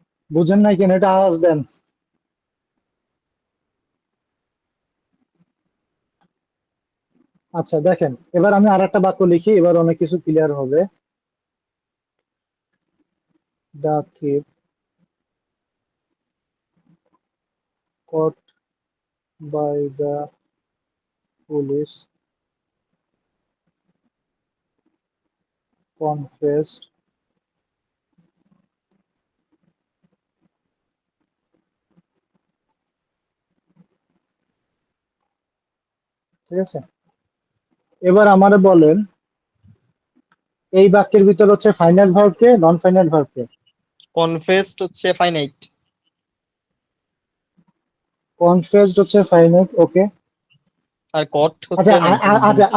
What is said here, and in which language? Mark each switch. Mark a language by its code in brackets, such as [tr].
[bn] বুঝেন নাই কেন, এটা আওয়াজ দেন। আচ্ছা দেখেন, এবার আমি আর একটা বাক্য লিখি, এবার অনেক কিছু ক্লিয়ার হবে। [en] the thief caught by the police confessed [bn] ঠিক আছে? এবার আমারে বলেন এই বাক্যের ভিতর হচ্ছে ফাইনাল ভার্ব কে, নন ফাইনাল ভার্ব কে? কনফেসড হচ্ছে ফাইনাইট, কনফেসড হচ্ছে ফাইনাইট, ওকে। আর কট হচ্ছে আচ্ছা নন প্রেজেন্ট।